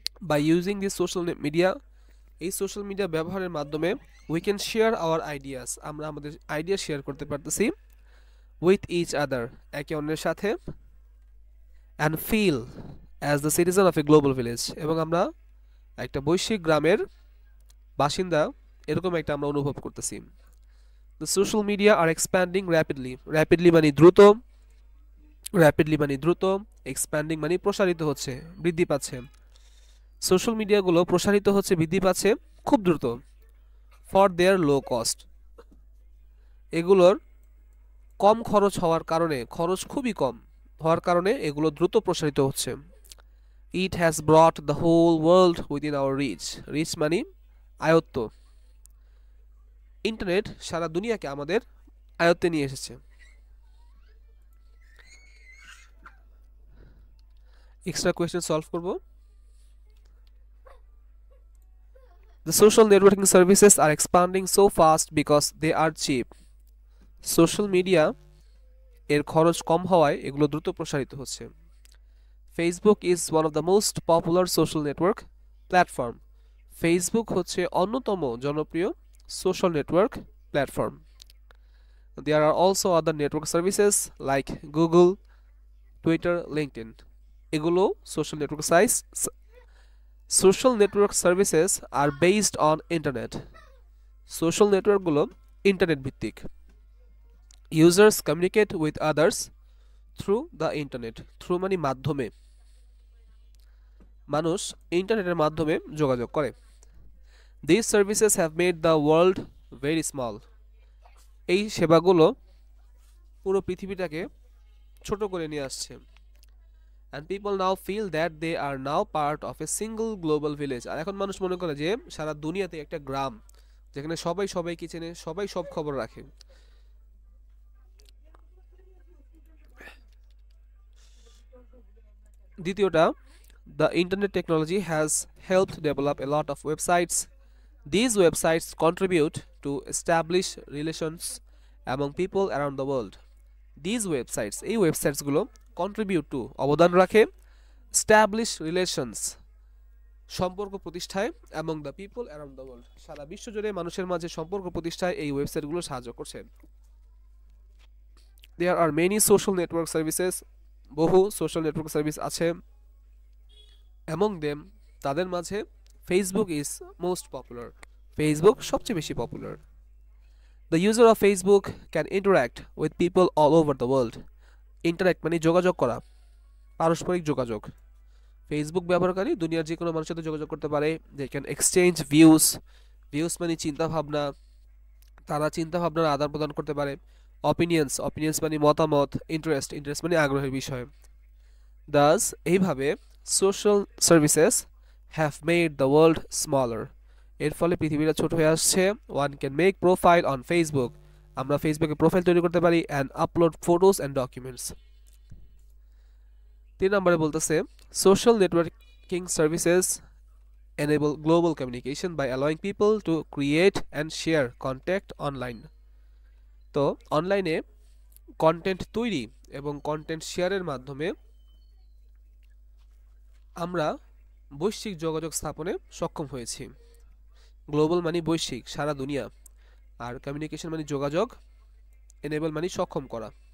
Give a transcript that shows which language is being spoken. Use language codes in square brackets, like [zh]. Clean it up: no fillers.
[en] By using this social media, [bn] এই social media ব্যবহারের মাধ্যমে [en] we can share our ideas, [bn] আমরা আমাদের আইডিয়া শেয়ার করতে পারতেছি [en] with each other, [bn] একে অন্যের সাথে, [en] and feel as the citizen of a global village, [bn] এবং আমরা একটা বৈশ্বিক গ্রামের বাসিন্দা এরকম একটা আমরা অনুভব করতেছি। [en] The social media are expanding rapidly. [bn] Rapidly মানে দ্রুত, rapidly মানে দ্রুত, expanding মানে প্রসারিত হচ্ছে, বৃদ্ধি পাচ্ছে। সোশ্যাল মিডিয়াগুলো প্রসারিত হচ্ছে, বৃদ্ধি পাচ্ছে খুব দ্রুত। [en] for their low cost, [bn] এগুলোর কম খরচ হওয়ার কারণে, খরচ খুবই কম হওয়ার কারণে এগুলো দ্রুত প্রসারিত হচ্ছে। [en] It has brought the whole world within our reach. [bn] Rich মানে আয়ত্ত। ইন্টারনেট সারা দুনিয়াকে আমাদের আয়ত্তে নিয়ে এসেছে। এক্সট্রা কোয়েশ্চেন সলভ করব। [en] The social networking services are expanding so fast because they are cheap. [bn] Social media এর খরচ কম হওয়ায় এগুলো দ্রুত প্রসারিত হচ্ছে। [en] Facebook is one of the most popular social network platform. [bn] Facebook হচ্ছে অন্যতম জনপ্রিয় social network platform. [en] There are also other network services like Google, Twitter, LinkedIn. এগুলো social network social network services are based on internet. [bn] Social নেটওয়ার্কগুলো internet ভিত্তিক। [en] Users communicate with others through the internet. [bn] Through মানে মাধ্যমে, মানুষ ইন্টারনেটের মাধ্যমে যোগাযোগ করে। [en] This services have made the world very small. [bn] এই সেবাগুলো পুরো পৃথিবীটাকে ছোট করে নিয়ে আসছে। [en] And people now feel that they are now part of a single global village. [bn] আর এখন মানুষ মনে করে যে সারা দুনিয়াতে একটা গ্রাম, যেখানে সবাই সবাইকে চেনে, সবাই সব খবর রাখে। [en] দ্বিতীয়টা, the internet technology has helped develop a lot of websites. These websites contribute to establish relations among people around the world. These websites, [bn] এই ওয়েবসাইটসগুলো [en] contribute to, [bn] অবদান রাখে, [en] establish relations, [bn] সম্পর্ক প্রতিষ্ঠায়, [en] among the people around the world, [bn] সারা বিশ্ব জুড়ে মানুষের মাঝে সম্পর্ক প্রতিষ্ঠায় এই ওয়েবসাইটগুলো সাহায্য করছে। [en] There are many social network services, [bn] বহু সোশ্যাল নেটওয়ার্ক সার্ভিস আছে। [en] Among them, [bn] তাদের মাঝে [en] Facebook is most popular. [bn] Facebook সবচেয়ে বেশি popular. [en] The user of Facebook can interact with people all over the world. [bn] Interact মানে যোগাযোগ করা, পারস্পরিক যোগাযোগ। ফেসবুক ব্যবহারকারী দুনিয়ার যে কোনো মানুষের সাথে যোগাযোগ করতে পারে। [en] They can exchange views. [bn] Views মানে চিন্তা ভাবনা, তারা চিন্তা ভাবনার আদান প্রদান করতে পারে। অপিনিয়ন্স, অপিনিয়ন্স মানে মতামত। ইন্টারেস্ট, ইন্টারেস্ট মানে আগ্রহের বিষয়। [en] Thus এইভাবে social services have made the world smaller. [bn] এর ফলে পৃথিবীটা ছোট হয়ে আসছে। [en] One can make profile on Facebook. [bn] আমরা ফেসবুকে প্রোফাইল তৈরি করতে পারি [en] And upload photos and documents. [bn] 3 নম্বরে বলতেছে [en] Social networking services enable global communication by allowing people to create and share content online. [bn] তো অনলাইনে কন্টেন্ট তৈরি এবং কন্টেন্ট শেয়ারের মাধ্যমে আমরা বৈশ্বিক যোগাযোগ স্থাপনে সক্ষম হয়েছি। গ্লোবাল মানে বৈশ্বিক, সারা দুনিয়া, আর কমিউনিকেশন মানে যোগাযোগ, এনেবল মানে সক্ষম করা।